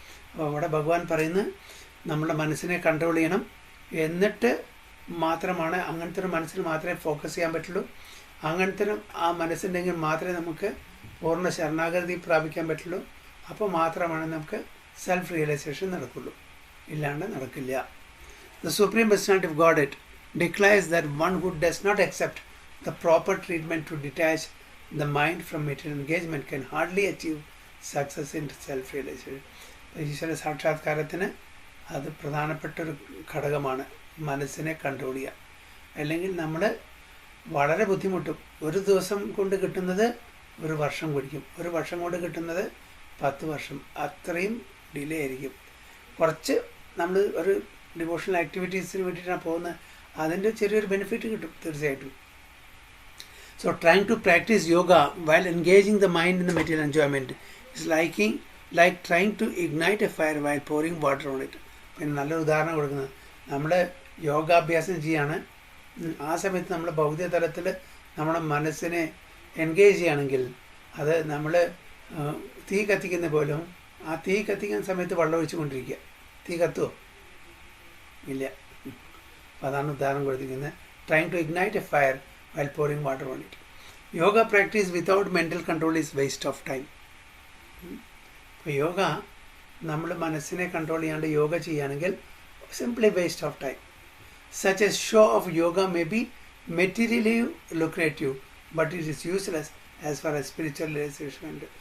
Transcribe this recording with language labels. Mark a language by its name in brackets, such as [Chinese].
[Malayalam] അപ്പോൾ അവിടെ ഭഗവാൻ പറയുന്നത് നമ്മുടെ മനസ്സിനെ കൺട്രോൾ ചെയ്യണം. എന്നിട്ട് മാത്രമാണ് അങ്ങനത്തെ ഒരു മനസ്സിൽ മാത്രമേ ഫോക്കസ് ചെയ്യാൻ പറ്റുള്ളൂ. അങ്ങനത്തെ ആ മനസ്സുണ്ടെങ്കിൽ മാത്രമേ നമുക്ക് പൂർണ്ണ ശരണാഗതി പ്രാപിക്കാൻ പറ്റുള്ളൂ. അപ്പോൾ മാത്രമാണ് നമുക്ക് സെൽഫ് റിയലൈസേഷൻ നടക്കുള്ളൂ, ഇല്ലാണ്ട് നടക്കില്ല. [English] The Supreme Personality of Godhead declares that one who does not accept the proper treatment to detach the mind from material engagement can hardly achieve success in self-realization. [Malayalam] ഈശ്വര സാക്ഷാത്കാരത്തിന് അത് പ്രധാനപ്പെട്ടൊരു ഘടകമാണ് മനസ്സിനെ കൺട്രോൾ ചെയ്യുക. അല്ലെങ്കിൽ നമ്മൾ വളരെ ബുദ്ധിമുട്ടും. ഒരു ദിവസം കൊണ്ട് കിട്ടുന്നത് ഒരു വർഷം പിടിക്കും, ഒരു വർഷം കൊണ്ട് കിട്ടുന്നത് 10 വർഷം, അത്രയും ഡിലേ ആയിരിക്കും. കുറച്ച് നമ്മൾ ഒരു ഡിവോഷണൽ ആക്ടിവിറ്റീസിന് വേണ്ടിയിട്ടാണ് പോകുന്നത്, അതിൻ്റെ ചെറിയൊരു ബെനിഫിറ്റ് കിട്ടും തീർച്ചയായിട്ടും. [English] So trying to practise yoga while engaging the mind in the material enjoyment it's like trying to ignite a fire while pouring water on it. [Malayalam] പിന്നെ നല്ലൊരു ഉദാഹരണം കൊടുക്കുന്നത്, നമ്മൾ യോഗാഭ്യാസം ചെയ്യാണ്, ആ സമയത്ത് നമ്മൾ ഭൗതിക തലത്തിൽ നമ്മുടെ മനസ്സിനെ എൻഗേജ് ചെയ്യുകയാണെങ്കിൽ അത് നമ്മൾ തീ കത്തിക്കുന്ന പോലും ആ തീ കത്തിക്കുന്ന സമയത്ത് വെള്ളം ഒഴിച്ചു കൊണ്ടിരിക്കുക. തീ കത്തുമോ? ഇല്ല. അപ്പം അതാണ് ഉദാഹരണം കൊടുത്തിരിക്കുന്നത്. [English] trying to ignite a fire while pouring water on it. Yoga practice without mental control is waste of time. [Malayalam] ഇപ്പോൾ യോഗ നമ്മൾ മനസ്സിനെ കൺട്രോൾ ചെയ്യാണ്ട് യോഗ ചെയ്യുകയാണെങ്കിൽ [English] simply waste of time. Such a show of yoga may be materially lucrative, but it is useless as far as spiritual realization.